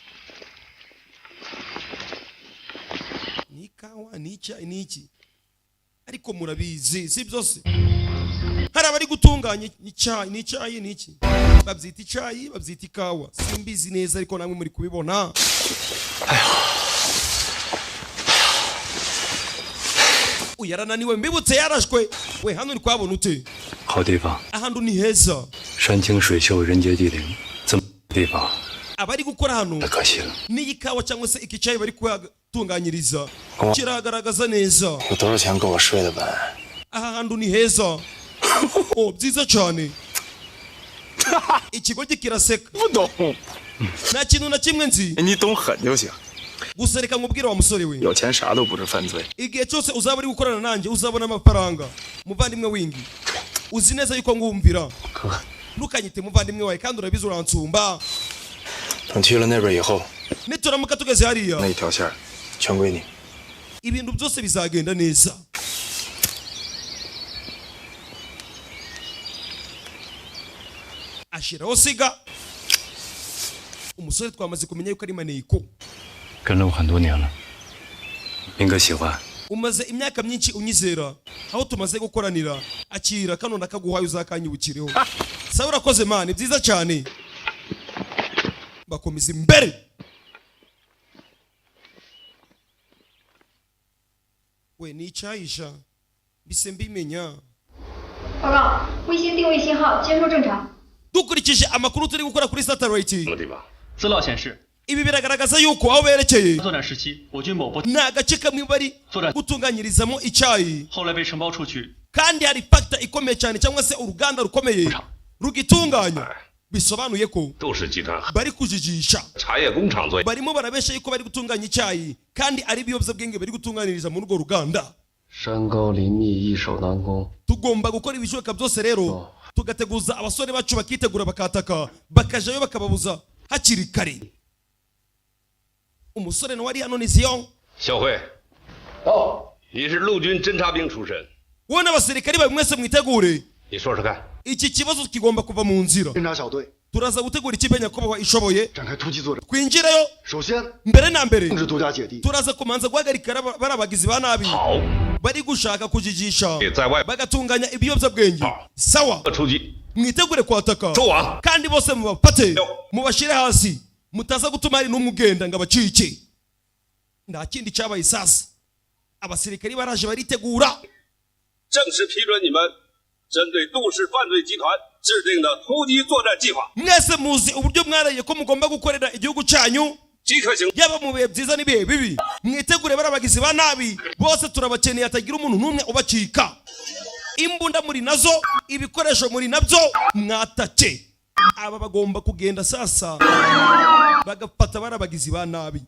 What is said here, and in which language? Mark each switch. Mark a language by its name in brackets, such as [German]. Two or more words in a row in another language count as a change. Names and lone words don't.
[Kinyarwanda] ni kawa ni iki ariko murabizi si byose hari abari gutunganya icyayi ni iki babyita icyayi babyita ikawa simbizi neza ariko namwe muri kubibona uyarananiwe mbibutse yarashwe we hano ni kwabona ute [Chinese] 好地方 [Kinyarwanda] ahantu ni heza [Chinese] 山清水秀人杰地灵这么地方 [Kinyarwanda] abari gukora hano [Chinese] 太可惜了 [Kinyarwanda] ni ikawa cyangwa se iki cyayi bari kuhatunganyiriza kiragaragaza neza [Chinese] 有多少钱够我睡的本 [Kinyarwanda] aha hantu ni heza oh byiza cyane ikigo kiraseka [Chinese] 不懂 [Kinyarwanda] nta kintu na kimwe nzi [Chinese] 你懂狠就行 [Kinyarwanda] gusa reka nkubwire wa musore we [Chinese] 有钱啥都不是犯罪 [Kinyarwanda] igihe cyose uzaba uri gukorana nanjye uzabona amafaranga muvandimwe wingi uzi neza yuko ngumvira ntukanyite muvandimwe wawe kandi urabizi uransumba [Chinese] 等去了那边以后 [Kinyarwanda] nituramuka tugeze hariya [Chinese] 那一条线全归你 [Kinyarwanda] ibintu byose bizagenda neza ashiraho siga umusore twamaze kumenya yuko ari maneko [Chinese] 跟了我很多年了应该喜欢 [Kinyarwanda] umaze imyaka myinshi unyizera aho tumaze gukoranira akira kano ndakaguhaye uzakanyibukireho sawa urakoze mani byiza cyane bakomeza imbere we ni icyayisha bise mbimenya [Chinese] 报告，卫星定位信号接收正常。 [Kinyarwanda] dukurikije amakuru turi gukora kuri satellite [Chinese] 什么地方？资料显示， [Kinyarwanda] ibi biragaragaza yuko aho berekeye [Chinese] 作战时期，我军某部 [Kinyarwanda] ni agace kamwe bari gutunganyirizamo icyayi [Chinese] 后来被承包出去， [Kinyarwanda] kandi hari factor ikomeye cyane cyangwa se uruganda rukomeye rugitunganya bisobanuye ko [Chinese] 都是集团 [Kinyarwanda] bari kujijisha [Chinese] 茶叶工厂做。 [Kinyarwanda] barimo barabesha yuko bari gutunganya icyayi kandi ari ibiyobyabwenge bari gutunganiriza muri urwo ruganda [Chinese] 山高林密易守难攻 [Kinyarwanda] tugomba gukora ibishoboka byose rero tugateguza abasore bacu bakitegura bakataka bakajayo bakababuza hakiri kare umusore nawe ari hano ni Zion [Chinese] 小慧，到，你是陆军侦察兵出身， [Kinyarwanda] wowe n'abasirikari bawe mwese mwitegure [Chinese] 你说说看。 [Kinyarwanda] iki kibazo kigomba kuva mu nzira [Chinese] 侦察小队 [Kinyarwanda] turaza gutegura ikipe nyakubahwa ishoboye [Chinese] 展开突击作战。 [Kinyarwanda] twinjireyo [Chinese] 首先， [Kinyarwanda] mbere na mbere [Chinese] 控制独家姐弟， [Kinyarwanda] turaza kumanza guhagarika bari abagizi ba nabi [Chinese] 好， [Kinyarwanda] bari gushaka kujijisha [Chinese] 在外 [Kinyarwanda] bagatunganya ibiyobyabwenge sawa [Chinese] 出击， [Kinyarwanda] mwitegure kwataka [Chinese] 收网。 [Kinyarwanda] kandi bose mubafate mubashire hasi mutaza gutuma hari n'umwe ugenda ngo abacike nta kindi cyabaye sasa abasirikari baraje baritegura [Chinese] 正式批准你们针对杜氏犯罪集团制定的突击作战计划， [Kinyarwanda] mwese muzi uburyo mwaraye ko mugomba gukorera igihugu cyanyu [Chinese] 即可行。 [Kinyarwanda] yaba mu bihe byiza n'ibihe bibi mwitegure bari abagizi ba nabi bose turabakeneye hatagira umuntu n'umwe ubacika imbunda muri nazo, ibikoresho muri nabyo, mwatake. Aba bagomba kugenda sasa bagafata barabagizi ba nabi.